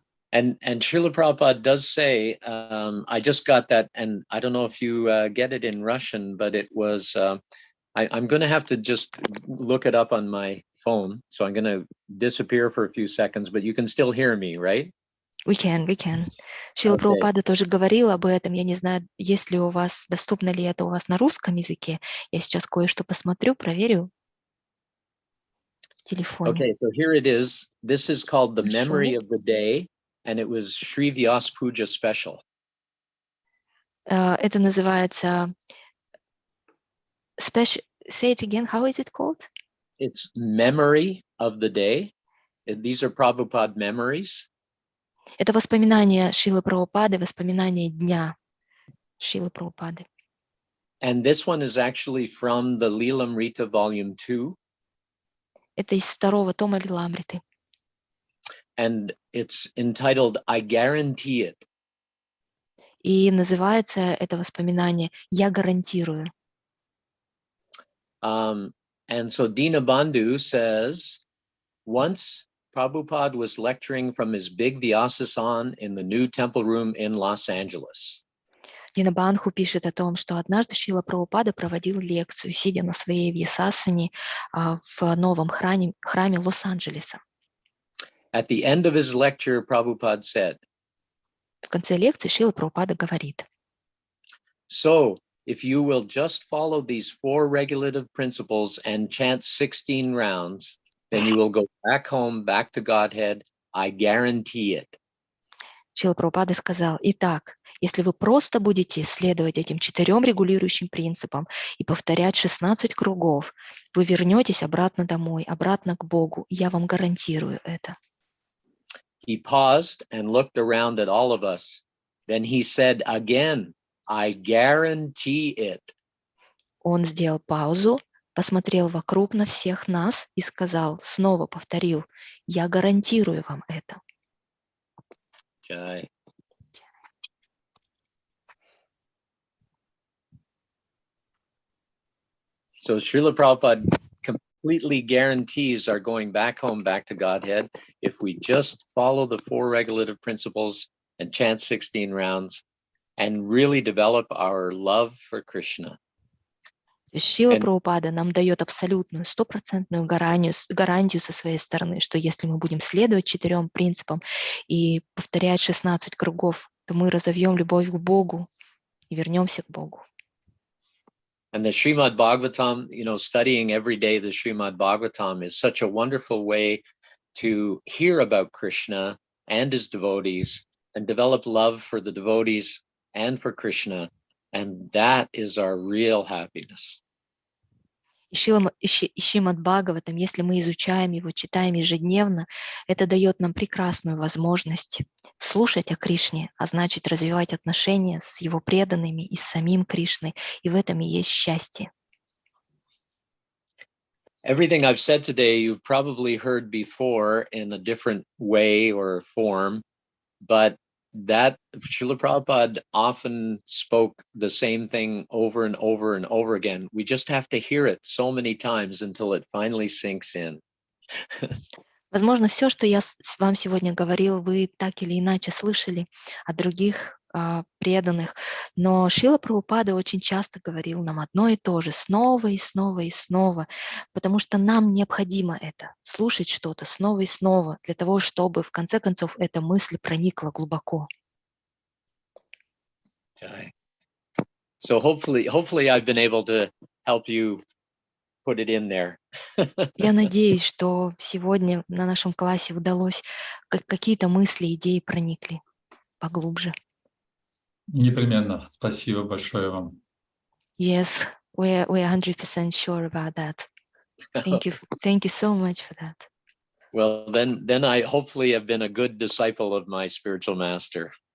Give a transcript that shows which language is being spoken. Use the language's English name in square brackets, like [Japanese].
[English] And Srila Prabhupada does say, I just got that, and I don't know if you get it in Russian, but it was, I'm going to have to just look it up on my phone. So I'm going to disappear for a few seconds, but you can still hear me, right? We can. [Russian] Шрила Прабхупада тоже говорил об этом. Я не знаю, есть ли у вас, доступно ли это у вас на русском языке. Я сейчас кое-что посмотрю, проверю в телефоне. [English] Okay, so here it is. This is called The Memory of the Day, and it was Sri Vyas Puja Special. [Russian] Это называется [English] say it again. How is it called? It's Memory of the Day. These are Prabhupada memories. [Russian] Это воспоминания Шрилы Прабхупады, воспоминания дня Шрилы Прабхупады. [English] And this one is actually from the Lilamrita Volume 2. [Russian] Это из второго тома Лиламриты. [English] And it's entitled I Guarantee It. [Russian] И называется это воспоминание «Я гарантирую». [English] And so Dinabandhu says, once Prabhupada was lecturing from his big Vyasasan in the new temple room in Los Angeles. [Russian] Динабандху пишет о том, что однажды Шрила Прабхупада проводил лекцию, сидя на своей вьясасане в новом храме Лос-Анджелеса. [English] At the end of his lecture, Prabhupada said, [Russian] В конце лекции Шрила Прабхупада говорит: [English] so, if you will just follow these 4 regulative principles and chant 16 rounds, then you will go back home, back to Godhead. I guarantee it. [Russian] Шрила Прабхупада сказал: итак, если вы просто будете следовать этим 4 регулирующим принципам и повторять 16 кругов, вы вернетесь обратно домой, обратно к Богу. Я вам гарантирую это. [English] He paused and looked around at all of us. Then he said again, I guarantee it. [Russian] Он сделал паузу, посмотрел вокруг на всех нас и сказал, снова повторил: я гарантирую вам это. Jai. [English] So Srila Prabhupada completely guarantees our going back home, back to Godhead, if we just follow the 4 regulative principles and chant 16 rounds and really develop our love for Krishna. [Russian] Шрила Прабхупада нам дает абсолютную, 100% гарантию со своей стороны, что если мы будем следовать 4 принципам и повторять 16 кругов, то мы разовьем любовь к Богу и вернемся к Богу. [English] And the Srimad Bhagavatam, studying every day the Srimad Bhagavatam is such a wonderful way to hear about Krishna and his devotees and develop love for the devotees and for Krishna. And that is our real happiness. [Russian] И Шримад Бхагаватам, если мы изучаем его, читаем ежедневно, это дает нам прекрасную возможность слушать о Кришне, а значит развивать отношения с его преданными и с самим Кришной. И в этом и есть счастье. [English] Everything I've said today, you've probably heard before in a different way or form, but that Srila Prabhupada often spoke the same thing over and over and over again. We just have to hear it so many times until it finally sinks in. [Russian] Возможно, все, что я вам сегодня говорил, вы так или иначе слышали от других преданных, но Шрила Прабхупада очень часто говорил нам одно и то же, снова и снова и снова, потому что нам необходимо это, слушать что-то снова и снова, для того, чтобы в конце концов эта мысль проникла глубоко. [English] So hopefully I've been able to help you put it in there. [Russian] Я надеюсь, что сегодня на нашем классе удалось какие-то мысли, идеи проникли поглубже. Непременно. Спасибо большое вам. [English] Yes, we're 100% sure about that. Thank you so much for that. Well, then I hopefully have been a good disciple of my spiritual master.